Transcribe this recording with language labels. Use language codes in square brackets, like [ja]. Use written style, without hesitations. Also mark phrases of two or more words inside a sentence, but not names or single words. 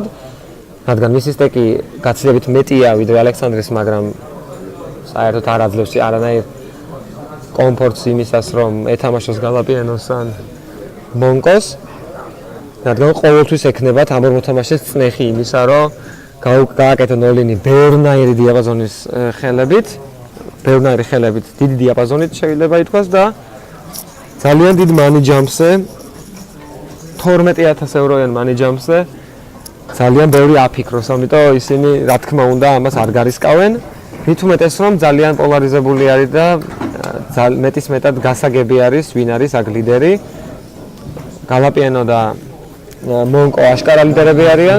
[ka] რადგან მისი სტეკი გაცილებით მეტია ვიდრე ალექსანდრეს, მაგრამ საერთოდ არ აძლევს არანაირ კომფორტს იმისას რომ ეთამაშოს გალაპიანოს ან მონკოს. რადგან ყოველთვის ექნება ამ ორ მოთამაშეს წნეხი იმისა რომ გააკეთონ ოლინი ბევრნაირი დიაპაზონის ხელებით, დიდი დიაპაზონით შეიძლება ითქვას და ძალიან დიდ [en] money jumps- [ka] ზე 12,000 ევროიან [en] money jumps- [ka] ზე ძალიან ბევრი აფიქროს, ამიტომ ისინი რა თქმა უნდა ამას არ გარისკავენ. მით უმეტეს რომ ძალიან პოლარიზებული არის და მეტისმეტად გასაგები არის ვინ არის აქ ლიდერი. გალაპიანო და მონკო აშკარა ლიდერები არიან.